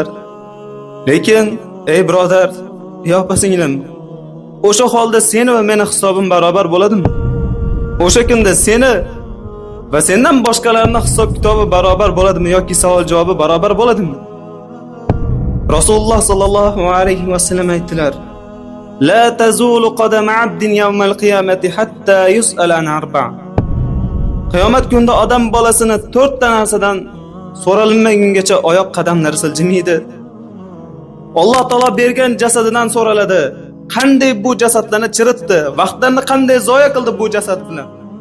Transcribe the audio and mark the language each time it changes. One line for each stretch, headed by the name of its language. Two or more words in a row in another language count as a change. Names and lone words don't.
Uzbek: Lekin, ey birodar, ey opa-singlim, o'sha holda seni va meni hisobim barobar bo'ladimi? O'sha kunda seni va sendan boshqalarning hisob-kitobi barobar bo'ladimi yoki savol-javobi barobar bo'ladimi? Rasululloh
Arabic: صلى الله عليه وسلم
Uzbek: aytdilar:
Arabic: "لا تزول قدما عبد يوم القيامة حتى يسأل عن أربع'."
Uzbek: Qiyomat kunida odam bolasini 4 ta narsadan so'ralmagungacha oyoq qadamlari siljimaydi. Alloh taolo bergan jasadidan so'raladi. Qanday bu jasadlarni chiritdi? Vaqtlarni qanday zoya qildi bu jasad bilan?